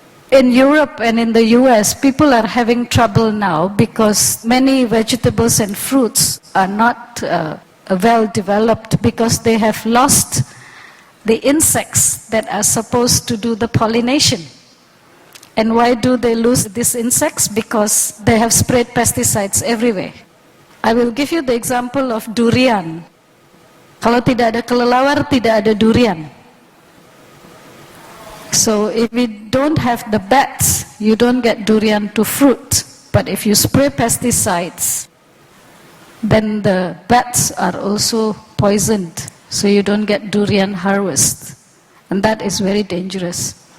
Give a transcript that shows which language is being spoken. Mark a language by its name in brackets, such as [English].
[English] In Europe and in the US, people are having trouble now because many vegetables and fruits are not well developed because they have lost the insects that are supposed to do the pollination. And why do they lose these insects? Because they have sprayed pesticides everywhere. I will give you the example of durian. [Indonesian] Kalau tidak ada kelelawar, tidak ada durian. [English] So if we don't have the bats, you don't get durian to fruit. But if you spray pesticides, then the bats are also poisoned. So you don't get durian harvest. And that is very dangerous.